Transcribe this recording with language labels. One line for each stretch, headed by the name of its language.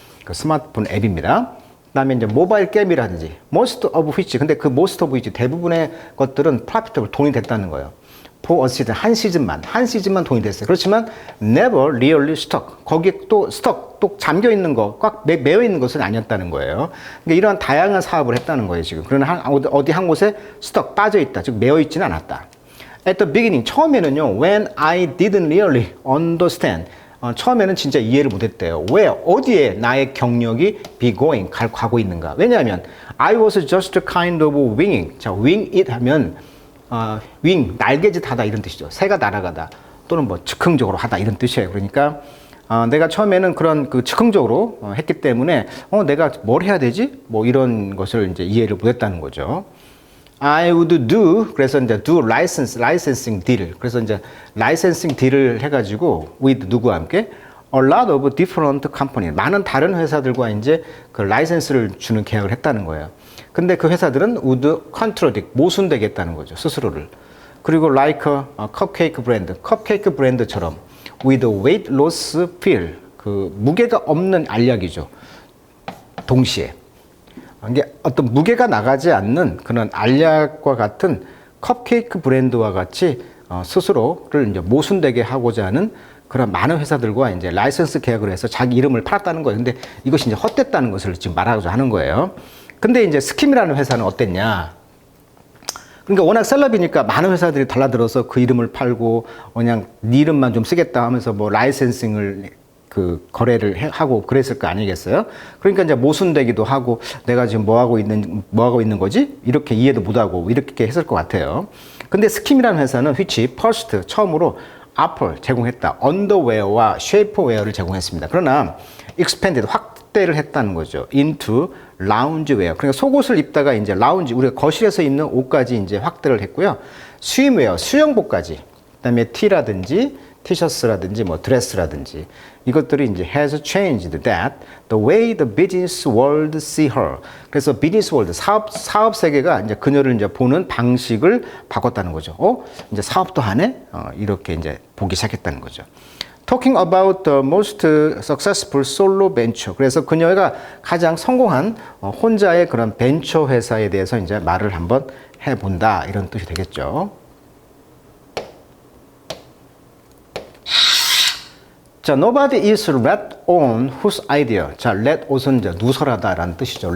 Korean: 그 스마트폰 앱입니다. 그다음에 이제 모바일 게임이라든지
English: most of which,
Korean: 근데 그 most of which 대부분의 것들은
English: profitable,
Korean: 돈이 됐다는 거예요.
English: for a season,
Korean: 한 시즌만 돈이 됐어요. 그렇지만
English: never really stuck,
Korean: 거기에 또 stuck, 또 잠겨 있는 거, 꽉 매여 있는 것은 아니었다는 거예요. 그러니까 이러한 다양한 사업을 했다는 거예요, 지금. 그러나 어디 한 곳에 stuck, 빠져 있다, 즉 매여 있지는 않았다.
English: At the beginning,
Korean: 처음에는요,
English: when I didn't really understand,
Korean: 처음에는 진짜 이해를 못했대요. 왜, 어디에 나의 경력이
English: be going,
Korean: 가고 있는가. 왜냐하면
English: I was just kind of winging.
Korean: 자, wing it 하면 wing, 날개짓 하다 이런 뜻이죠. 새가 날아가다 또는 뭐 즉흥적으로 하다 이런 뜻이에요. 그러니까 내가 처음에는 그런 그 즉흥적으로 했기 때문에 내가 뭘 해야 되지? 뭐 이런 것을 이제 이해를 못했다는 거죠.
English: I would do,
Korean: 그래서 이제
English: do licensing deal.
Korean: 그래서 이제 licensing deal을 해가지고 with 누구와 함께
English: a lot of different company,
Korean: 많은 다른 회사들과 이제 그 라이센스를 주는 계약을 했다는 거예요. 근데 그 회사들은
English: would contradict,
Korean: 모순되겠다는 거죠, 스스로를. 그리고
English: like a cupcake
Korean: 브랜드처럼
English: with weight loss pill,
Korean: 그 무게가 없는 알약이죠. 동시에. 이게 어떤 무게가 나가지 않는 그런 알약과 같은 컵케이크 브랜드와 같이 스스로를 이제 모순되게 하고자 하는 그런 많은 회사들과 이제 라이선스 계약을 해서 자기 이름을 팔았다는 거예요. 근데 이것이 이제 헛됐다는 것을 지금 말하고자 하는 거예요. 근데 이제 스킴이라는 회사는 어땠냐? 그러니까 워낙 셀럽이니까 많은 회사들이 달라들어서 그 이름을 팔고 그냥 네 이름만 좀 쓰겠다 하면서 뭐 라이센싱을 그 거래를 하고 그랬을 거 아니겠어요? 그러니까 이제 모순되기도 하고 내가 지금 뭐 하고 있는 거지? 이렇게 이해도 못 하고 이렇게 했을 것 같아요. 근데 스킴이라는 회사는 which first, 처음으로 앞을 제공했다. 언더웨어와 쉐이퍼웨어를 제공했습니다. 그러나 expanded, 확대를 했다는 거죠. into 라운지웨어. 그러니까 속옷을 입다가 이제 라운지, 우리가 거실에서 입는 옷까지 이제 확대를 했고요. 스윙웨어, 수영복까지. 그다음에 티라든지 티셔츠라든지 뭐 드레스라든지 이것들이 이제
English: has changed that the way the business world see her.
Korean: 그래서 비즈니스 월드, 사업 세계가 이제 그녀를 이제 보는 방식을 바꿨다는 거죠. 이제 사업도 하네? 이렇게 이제 보기 시작했다는 거죠.
English: Talking about the most successful solo venture.
Korean: 그래서 그녀가 가장 성공한 혼자의 그런 벤처 회사에 대해서 이제 말을 한번 해본다, 이런 뜻이 되겠죠.
English: 자, nobody is let on whose idea.
Korean: 자, let on은 이제 누설하다라는 뜻이죠.